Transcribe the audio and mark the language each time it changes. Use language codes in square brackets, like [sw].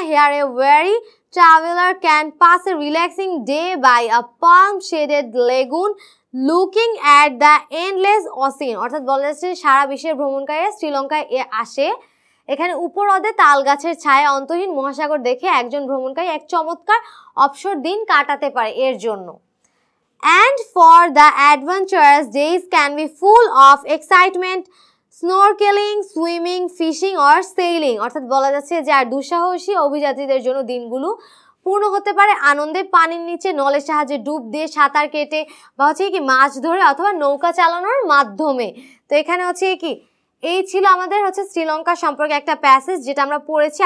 [en] Here a weary traveler can pass a relaxing day by a palm-shaded lagoon looking at the endless ocean. [bn] অর্থাৎ বলা যাচ্ছে সারা বিশ্বের ভ্রমণকারীরা শ্রীলঙ্কায় আসে, এখানে উপহ্রদে তাল গাছের ছায়া অন্তহীন মহাসাগর দেখে একজন ভ্রমণকারী এক চমৎকার অবসর দিন কাটাতে পারে এর জন্য। [en] And for the adventurous days can be full of excitement, snorkeling, swimming, fishing or sailing. [bn] অর্থাৎ বলা যাচ্ছে যে আর দুঃসাহসী অভিযাত্রীদের জন্য দিনগুলো পূর্ণ হতে পারে আনন্দে, পানির নিচে নলের সাহায্যে ডুব দিয়ে, সাঁতার কেটে বা হচ্ছে কি মাছ ধরে অথবা নৌকা চালানোর মাধ্যমে। তো এখানে হচ্ছে কি এই ছিল আমাদের হচ্ছে শ্রীলঙ্কা সম্পর্কে একটা প্যাসেজ যেটা আমরা পড়েছি।